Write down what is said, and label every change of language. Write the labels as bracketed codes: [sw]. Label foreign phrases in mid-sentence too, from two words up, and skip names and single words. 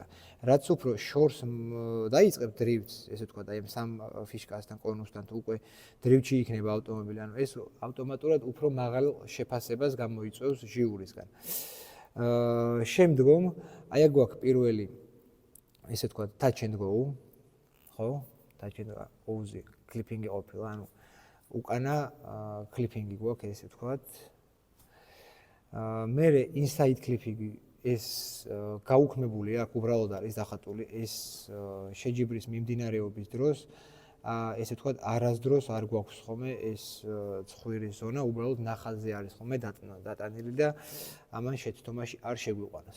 [ka] რაც უფრო შორს დაიწყებ დრიფტს, ესე ვთქვათ, აი ამ 3 ფიშკასთან, კონუსთან თუ უკვე დრიფტში იქნება ავტომობილი, ანუ ეს ავტომატურად უფრო მაღალ შეფასებას გამოიწვევს ჟიურისგან. შემდგომ აი აქ გვაქვს პირველი, ესე ვთქვათ, [en] touch and go, ხო? touch and go- [ka] ზე კლიპინგი ყოფილა, ანუ უკანა კლიპინგი გვაქვს, ესე ვთქვათ. მერე [en] inside clipping [ka] ეს გაუქმებული აქ უბრალოდ არის დახატული ეს შეჯიბრის მიმდინარეობის დროს ესე ვთქვათ არასდროს არ გვაქვს ხოლმე ეს ცხვირის ზონა უბრალოდ ნახაზზე არის ხოლმე დატანილი და ამან შეცდომაში არ შეგვიყვანოს.